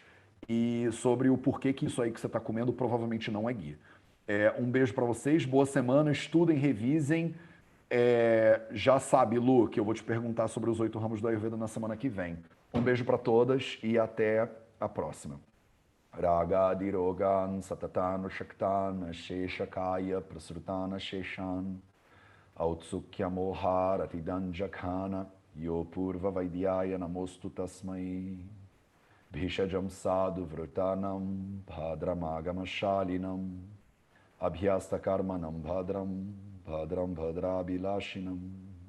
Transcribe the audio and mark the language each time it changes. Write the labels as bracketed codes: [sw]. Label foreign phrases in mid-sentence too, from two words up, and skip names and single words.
[pt] E sobre o porquê que isso aí que você está comendo provavelmente não é gui. Um beijo para vocês, boa semana, estudem, revisem. Já sabe, Lu, que eu vou te perguntar sobre os 8 ramos do Ayurveda na semana que vem. Um beijo para todas e até a próxima. [sa] Ragadirogan satatan shaktan sheshakaya prasrutana sheshan autsukya mohar atidanjakhana yo purva vaidyaya namostu tasmai bhishajam sadhu vrutanam bhadramagamashalinam abhyasta karmanam bhadram bhadrabilashinam